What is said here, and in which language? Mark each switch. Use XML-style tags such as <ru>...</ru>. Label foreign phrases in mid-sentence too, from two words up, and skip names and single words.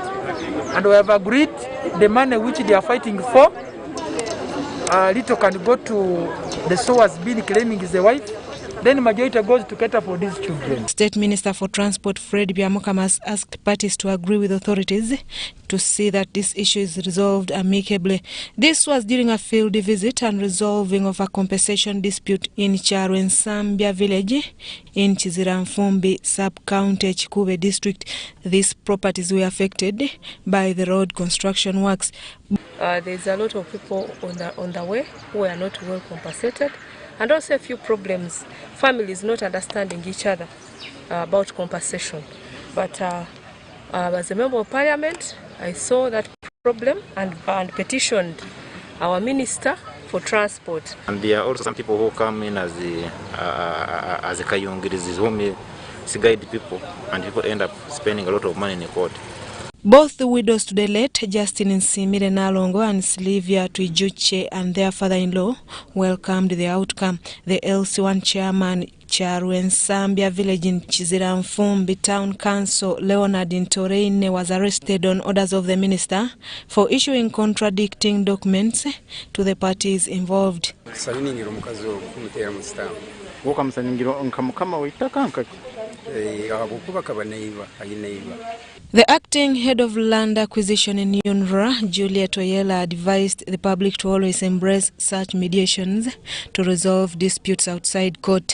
<en>And we have agreed the money which they are fighting for, little can go to the sowers being claiming is the wife, then majority goes to cater for these children. State Minister for Transport Fred Byamukama asked parties to agree with authorities to see that this issue is resolved amicably. This was during a field visit and resolving of a compensation dispute in Charwensambia village in Chiziranfumbi sub-county Chikube district. These properties were affected by the road construction works. There's a lot of people on the way who are not well compensated, and also a few problems, families not understanding each other about compensation. But as a member of parliament, I saw that problem and petitioned our minister for transport. And there are also some people who come in as a kayungiris whom guide people, and people end up spending a lot of money in the court. Both the widows to the late, Justin Nsimire Nalongo and Sylvia Tuijuche, and their father-in-law welcomed the outcome. The LC1 chairman, Charwensambia village in Chiziranfumbi Town Council, Leonard Ntoreine, was arrested on orders of the minister for issuing contradicting documents to the parties involved. The acting head of land acquisition in UNRWA, Juliet Oyela, advised the public to always embrace such mediations to resolve disputes outside court.</en>